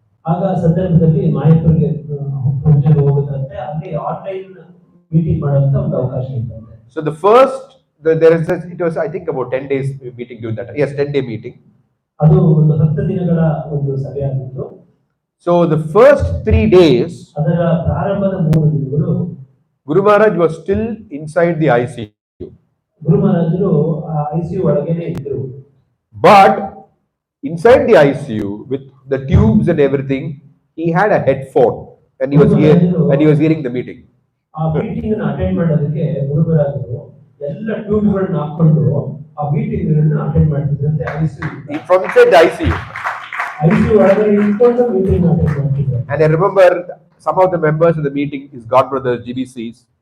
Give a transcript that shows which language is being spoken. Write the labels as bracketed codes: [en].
[kn] ಆಗ ಸಂದರ್ಭದಲ್ಲಿ ಮಾಯಾಪುರಕ್ಕೆ ಪ್ರಭುಜಿಯವರು ಹೋಗುತ್ತಂತೆ, ಅಲ್ಲಿ ಆನ್ಲೈನ್ ಮೀಟಿಂಗ್ ಮಾಡುವಂತ ಒಂದು ಅವಕಾಶ ಇತ್ತಂತೆ. [en] So the first, it was I think about 10 days meeting during that. Yes, 10-day meeting. [kn] ಅದು ಒಂದು 10 ದಿನಗಳ ಒಂದು ಸಭೆಯಾಗಿತ್ತು. [en] So the first 3 days, [kn] ಅದರ ಪ್ರಾರಂಭದ 3 ದಿನಗಳು [en] Guru Maharaj was still inside the ICU. [kn] ಗುರು ಮಹಾರಾಜರು ICU ಒಳಗೇನೆ ಇದ್ರು. [en] But inside the ICU with the tubes and everything, he had a headphone and he was hearing the meeting. [kn] ಆ meeting ಅನ್ನು attend ಮಾಡೋದಕ್ಕೆ ಗುರು ಮಹಾರಾಜರು ಎಲ್ಲ ಟ್ಯೂಬ್ಗಳನ್ನ ಹಾಕೊಂಡು ಆ ಮೀಟಿಂಗ್ ಅನ್ನು attend ಮಾಡ್ತಿದ್ರಂತೆ ICU. [en] From inside the ICU. [kn] ICU ಒಳಗಡೆ ಇಟ್ಕೊಂಡು ಮೀಟಿಂಗ್ ಅಟೆಂಡ್ ಮಾಡ್ತಿದ್ರು. [en] And I remember some of the members of the meeting, his god brothers, GBCs.